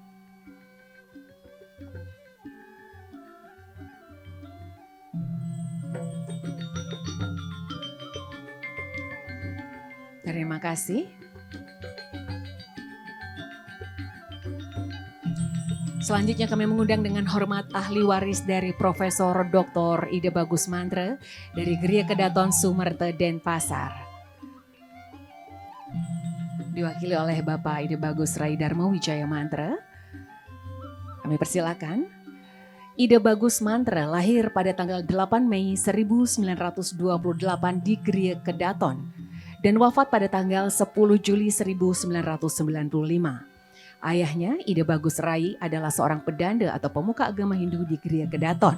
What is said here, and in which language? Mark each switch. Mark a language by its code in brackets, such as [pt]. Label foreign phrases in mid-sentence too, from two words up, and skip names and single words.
[id] Terima kasih. Selanjutnya kami mengundang dengan hormat ahli waris dari Profesor Dr. Ide Bagus Mantra dari Gria Kedaton Sumerte Denpasar. Diwakili oleh Bapak Ide Bagus Rai Dharma Wijaya Mantra. Kami persilakan. Ide Bagus Mantra lahir pada tanggal 8 Mei 1928 di Gria Kedaton dan wafat pada tanggal 10 Juli 1995. Ayahnya, Ide Bagus Rai, adalah seorang pedanda atau pemuka agama Hindu di Gria Kedaton.